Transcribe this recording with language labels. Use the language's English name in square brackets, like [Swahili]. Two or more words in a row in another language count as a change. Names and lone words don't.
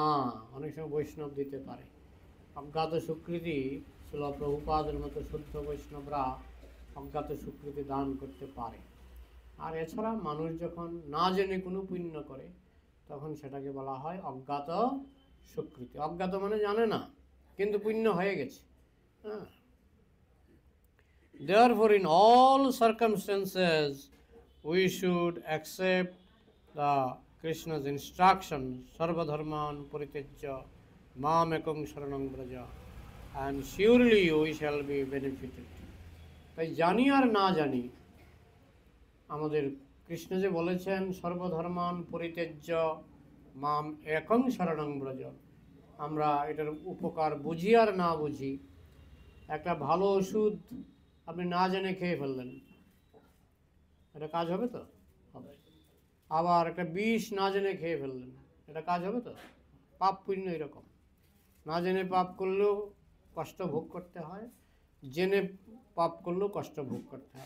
[Bangla] অনেক সময় বৈষ্ণব দিতে পারে অজ্ঞাত স্বীকৃতি, ছিল প্রভুপাদের মতো শুদ্ধ বৈষ্ণবরা অজ্ঞাত স্বীকৃতি দান করতে পারে। আর এছাড়া মানুষ যখন না জেনে কোনো পুণ্য করে, তখন সেটাকে বলা হয় অজ্ঞাত স্বীকৃতি। অজ্ঞাত মানে জানে না, কিন্তু পুণ্য হয়ে গেছে। হ্যাঁ, [English] therefore in all circumstances we should accept the Krishna's instruction, [Sanskrit] सर्वधर्मान् परित्यज्य माम् एकं शरणं व्रज, [English] and surely we shall be benefited. [Bangla] তাই জানি আর না জানি, আমাদের কৃষ্ণ যে বলেছেন [Sanskrit] সর্বধর্মান পরিত্যাজ্য মাম একং শরণং ব্রজ। [Bangla] আমরা এটার উপকার বুঝি আর না বুঝি, একটা ভালো ওষুধ আপনি না জেনে খেয়ে ফেললেন, এটা কাজ হবে তো? হবে। আবার একটা বিষ না জেনে খেয়ে ফেললেন, এটা কাজ হবে তো? পাপ পুণ্য এরকম, না জেনে পাপ করলেও কষ্ট ভোগ করতে হয়, জেনে পাপ করলেও কষ্ট ভোগ করতে হয়।